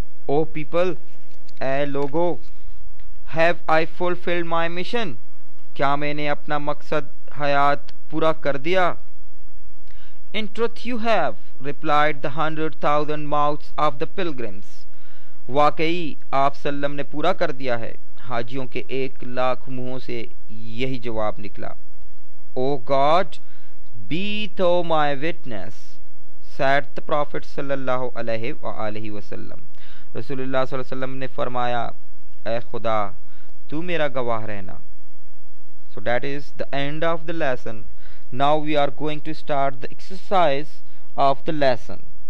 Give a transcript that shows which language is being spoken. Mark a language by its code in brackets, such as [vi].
[en] O people, [hi] I logo, [en] have I fulfilled my mission? [hi] क्या मैंने अपना मकसद हयात पूरा कर दिया? [en] In truth you have, replied the 100,000 mouths of the pilgrims. [hi] वाकई आप सल्लम ने पूरा कर दिया है. हाजियों के 1,00,000 मुंहों से यही जवाब निकला. [en] O God, be thou my witness, said the Prophet sallallahu alaihi wasallam. [hi] रसूलुल्लाह सल्लल्लाहु अलैहि वसल्लम ने फरमाया, ए खुदा तू मेरा गवाह रहना. [en] So that is the end of the lesson. Now we are going to start the exercise of the lesson.